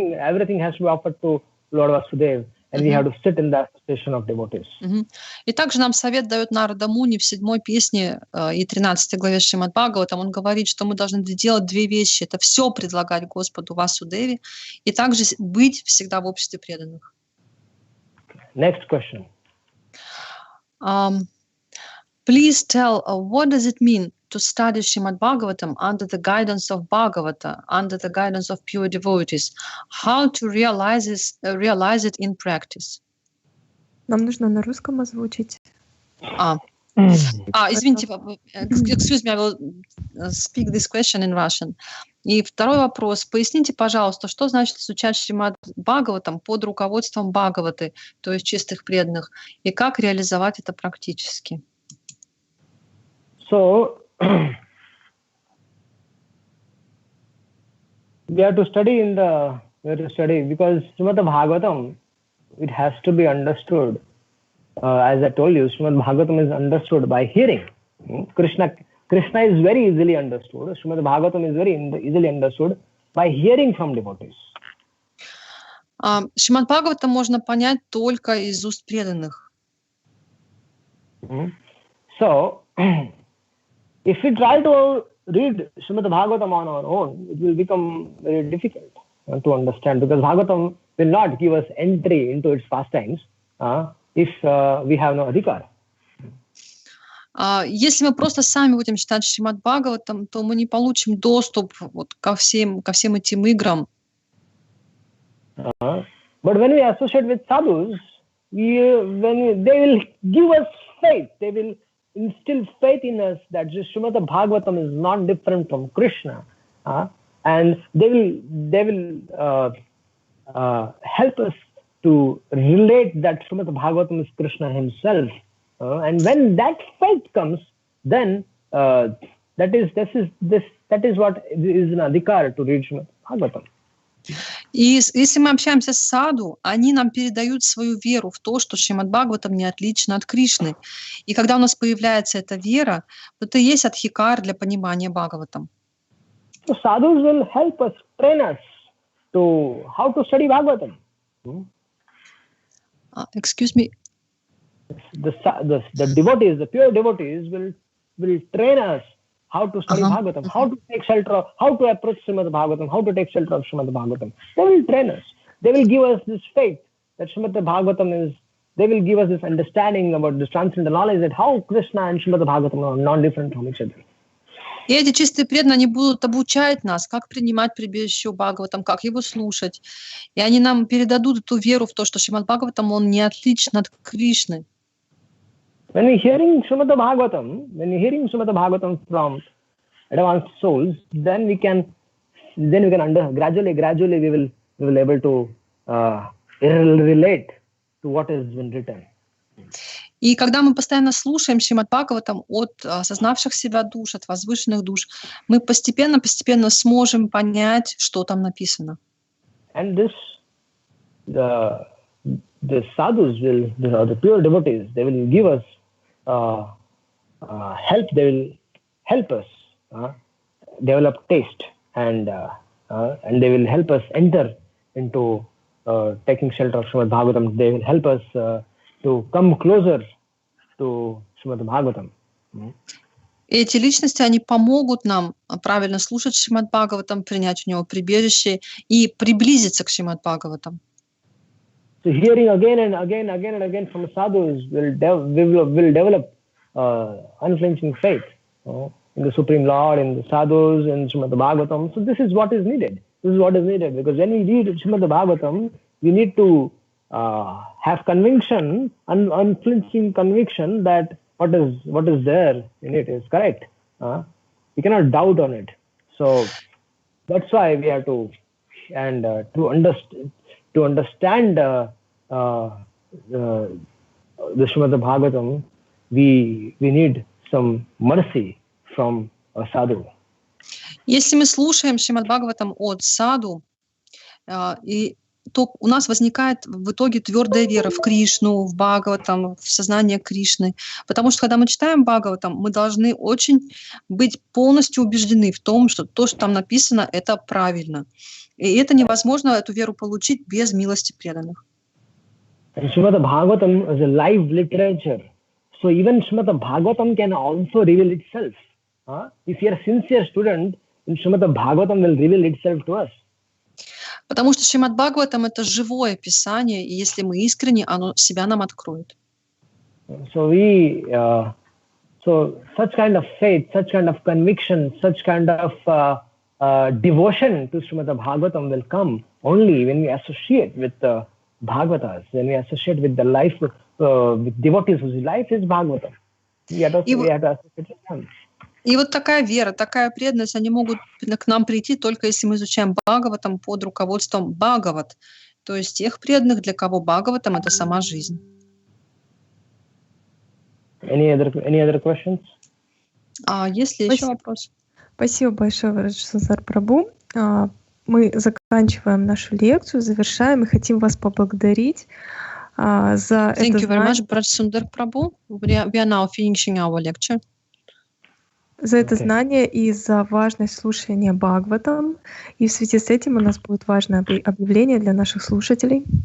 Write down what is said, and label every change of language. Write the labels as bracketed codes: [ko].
[en] Everything has to be offered to Lord Vasudeva. And we have to sit in the association of devotees. [ru] И также нам совет дает Нарада Муни в 7-й песне и 13 главе Шримад Бхагаватам. Он говорит, что мы должны делать две вещи. Это все предлагать Господу Васудеве и также быть всегда в обществе преданных. [en] Next question. Please tell, what does it mean to study Srimad Bhagavatam under the guidance of Bhagavata, under the guidance of pure devotees? How to realize it in practice? [ru] Нам нужно на русском озвучить. Извините, [en] excuse me, I will speak this question in Russian. [ru] И второй вопрос. Поясните, пожалуйста, что значит изучать Шримад Бхагаватам под руководством Бхагаваты, то есть чистых преданных, и как реализовать это практически? [en] So, we have to study because Srimad Bhagavatam, it has to be understood. As I told you, Srimad Bhagavatam is understood by hearing. Krishna is very easily understood. Srimad Bhagavatam is very easily understood by hearing from devotees. [ru] Шримад Бхагаватам можно понять только из уст преданных. [en] So, if we try to read Srimad Bhagavatam on our own, it will become very difficult to understand because Bhagavatam will not give us entry into its pastimes if we have no adhikar. [ru] Если мы просто сами будем читать Шримад Бхагаватам, то мы не получим доступ вот ко всем этим играм. [en] But when we associate with sadhus, they will give us faith. They will instill faith in us that Srimad Bhagavatam is not different from Krishna, and they will help us to relate that Srimad Bhagavatam is Krishna himself. And when that faith comes, then that is what is an adhikar to read Srimad Bhagavatam. [ru] И если мы общаемся с саду, они нам передают свою веру в то, что Шримад Бхагаватам не отлично от Кришны. И когда у нас появляется эта вера, то это и есть адхикар для понимания Бхагаватам. [en] So sadhus will help us, train us to how to study Bhagavatam. Excuse me. The devotees, the pure devotees will train us how to study Bhagavatam, how to take shelter of, how to approach Srimad Bhagavatam, how to take shelter of Srimad Bhagavatam. They will train us. They will give us this faith that Srimad Bhagavatam is, they will give us this understanding about this transcendental knowledge that how Krishna and Srimad Bhagavatam are non-different from each other. [ru] И эти чистые преданные, они будут обучать нас, как принимать прибежище у Бхагаватам, как его слушать. И они нам передадут эту веру в то, что Шримад Бхагаватам, он не отличен от Кришны. [en] When we're hearing Srimad Bhagavatam from advanced souls, then we can gradually we will able to relate to what has been written. [ru] И когда мы постоянно слушаем Шримад Бхагаватам от осознавших себя душ, от возвышенных душ, мы постепенно сможем понять, что там написано. [en] And the sadhus will, the pure devotees, they will give us help. They will help us develop taste, and they will help us enter into taking shelter of Srimad Bhagavatam. They will help us to come closer to Srimad Bhagavatam. [ru] Эти личности, они помогут нам правильно слушать Шримад Бхагаватам, принять у него прибежище и приблизиться к Шримад Бхагаватам. [en] So hearing again and again from sadhus will develop unflinching faith in the Supreme Lord, in the sadhus, in Srimad Bhagavatam. So this is what is needed. This is what is needed, because when we read Srimad Bhagavatam, we need to have conviction, unflinching conviction that what is there in it is correct. We cannot doubt on it. So that's why we have to, and to understand the Srimad Bhagavatam, we need some mercy from a sadhu. [ru] Если мы слушаем Шримад Бхагаватам от саду, то у нас возникает в итоге твердая вера в Кришну, в Бхагаватам, в сознание Кришны. Потому что когда мы читаем Бхагаватам, мы должны очень быть полностью убеждены в том, что то, что там написано, это правильно. И это невозможно, эту веру получить без милости преданных. [en] Srimad Bhagavatam is a live literature. So even Srimad Bhagavatam can also reveal itself. If you are a sincere student, then Srimad Bhagavatam will reveal itself to us. [ru] Потому что Шримад Бхагаватам — это живое писание, и если мы искренне, оно себя нам откроет. [en] So such kind of faith, such kind of conviction, such kind of devotion to Srimad Bhagavatam will come only when we associate with the Bhagavatas, when we associate with the life, with devotees whose life is Bhagavatam. We have to associate with them. [ru] И вот такая вера, такая преданность, они могут к нам прийти только если мы изучаем Бхагаватам под руководством Бхагават, то есть тех преданных, для кого Бхагаватам — это сама жизнь. [en] Any other questions? [ru] Есть ли еще вопрос? Спасибо большое, Брajsundar прабу. Мы заканчиваем нашу лекцию, завершаем и хотим вас поблагодарить за это. [en] Thank you very much, Brajsundar prabhu. We are now finishing our lecture. [ru] За это знание и за важность слушания Бхагаватам. И в связи с этим у нас будет важное объявление для наших слушателей.